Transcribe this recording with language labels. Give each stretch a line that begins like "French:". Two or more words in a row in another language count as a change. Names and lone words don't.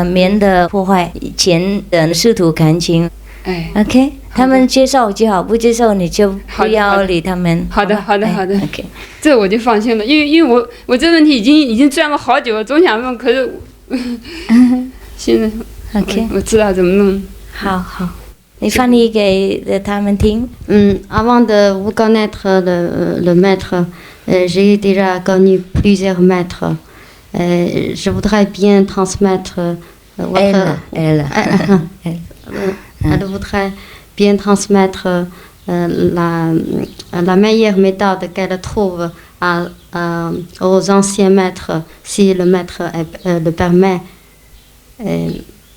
Chinese: 免得破坏以前的师徒感情。OK， 他们接受就好，不接受你就不要理他们。好的。 OK，这我就放心了，因为我这问题已经钻了好久了，总想问，可是现在 OK，我知道怎么弄。好。
French: Avant de vous connaître le maître, j'ai déjà connu plusieurs maîtres. Je voudrais bien transmettre Elle voudrait bien transmettre la meilleure méthode qu'elle trouve aux anciens maîtres, si le maître le permet.